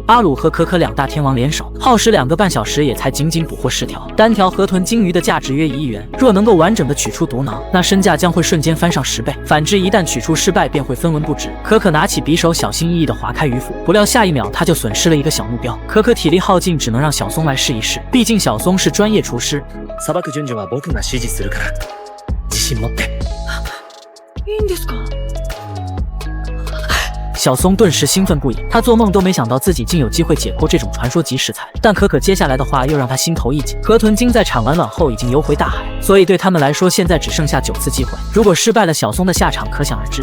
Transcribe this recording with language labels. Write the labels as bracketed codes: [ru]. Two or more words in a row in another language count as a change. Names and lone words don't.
[zh] 阿鲁和可可2大天王联手，耗时2个半小时也才仅仅捕获10条，单条河豚鲸鱼的价值约1亿元。若能够完整的取出毒囊，那身价将会瞬间翻上10倍。反之，一旦取出失败，便会分文不值。可可拿起匕首，小心翼翼地划开鱼腹，不料下一秒他就损失了一个小目标。可可体力耗尽，只能让小松来试一试，毕竟小松是专业厨师。 [ja] さばく順序は僕が指示するから自信持って。いいんですか？ [zh] 小松顿时兴奋不已，他做梦都没想到自己竟有机会解剖这种传说级食材。但可可接下来的话又让他心头一紧，河豚精在产完卵后已经游回大海，所以对他们来说现在只剩下9次机会，如果失败了，小松的下场可想而知。